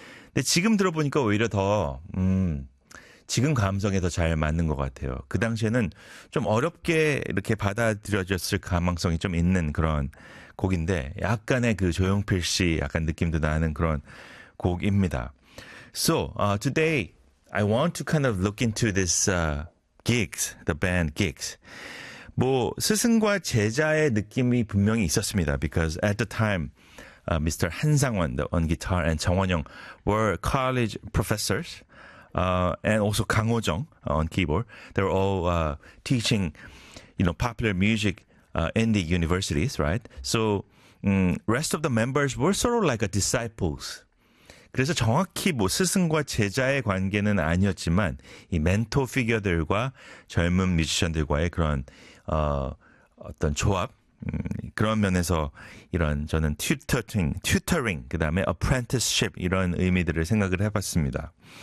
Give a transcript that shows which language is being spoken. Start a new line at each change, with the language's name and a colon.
Korean: 근데 지금 들어보니까 오히려 더 지금 감성에 더 잘 맞는 것 같아요. 그 당시에는 좀 어렵게 이렇게 받아들여졌을 가능성이 좀 있는 그런 곡인데 약간의 그 조용필 씨 약간 느낌도 나는 그런 곡입니다.
English: So today I want to kind of look into this gigs, the band gigs.
Korean: 뭐 스승과 제자의 느낌이 분명히 있었습니다.
English: Because at the time, Mr. 한상원 on guitar and 정원영 were college professors. And also 강호정 on keyboard. They were all teaching, you know, popular music in the universities, right? So rest of the members were sort of like a disciples.
Korean: 그래서 정확히 뭐 스승과 제자의 관계는 아니었지만 이 멘토 피겨들과 젊은 뮤지션들과의 그런 어떤 조합 그런 면에서 이런 저는 튜터링 그다음에 apprenticeship 이런 의미들을 생각을 해봤습니다.